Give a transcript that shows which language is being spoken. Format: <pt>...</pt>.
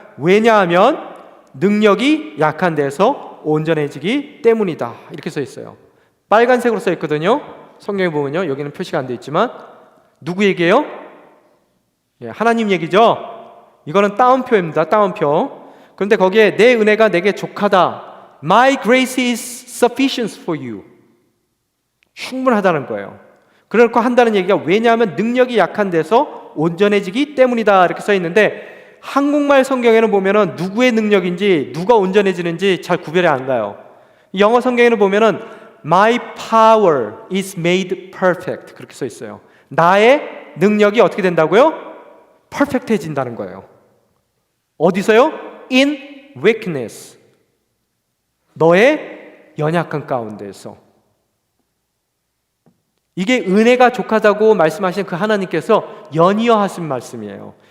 <ko>왜냐하면 능력이 약한 데서 온전해지기 때문이다. 이렇게 써 있어요. 빨간색으로 써 있거든요. 성경에 보면요, 여기는 표시가 안 돼 있지만 누구 얘기예요? 예, 하나님 얘기죠. 이거는 따옴표입니다. 따옴표. 그런데 거기에 내 은혜가 내게 족하다.</ko> <en>My grace is sufficient for you.</en> <ko>충분하다는 거예요. 그렇고 한다는 얘기가 왜냐하면 능력이 약한 데서 온전해지기 때문이다. 이렇게 써 있는데 한국말 성경에는 보면은 누구의 능력인지 누가 온전해지는지 잘 구별이 안 가요. 영어 성경에는 보면은</ko> <en>My power is made perfect.</en> <ko>그렇게 써 있어요. 나의 능력이 어떻게 된다고요? 퍼펙트해진다는 거예요. 어디서요?</ko> <en>In weakness.</en> <ko>너의 연약한 가운데서. 이게 은혜가 족하다고 말씀하신 그 하나님께서 연이어 하신 말씀이에요.</ko>